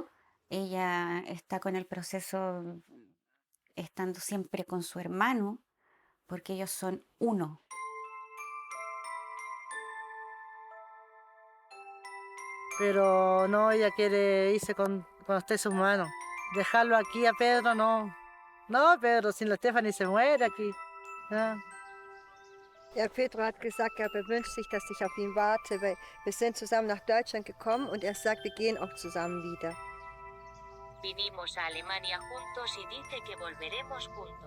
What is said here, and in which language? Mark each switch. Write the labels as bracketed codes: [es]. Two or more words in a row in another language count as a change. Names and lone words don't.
[es] Ella está con el proceso estando siempre con su hermano, porque ellos son uno. Pero no, ella quiere irse cuando esté su hermano. Dejarlo aquí a Pedro, no. No, Pedro, sin la Stephanie se muere aquí. [de] Ja. Ja, Pedro hat gesagt, er wünscht sich, dass ich auf ihn warte, weil wir sind zusammen nach Deutschland gekommen und er sagt, wir gehen auch zusammen wieder. [es] Vinimos a Alemania juntos y dice que volveremos juntos.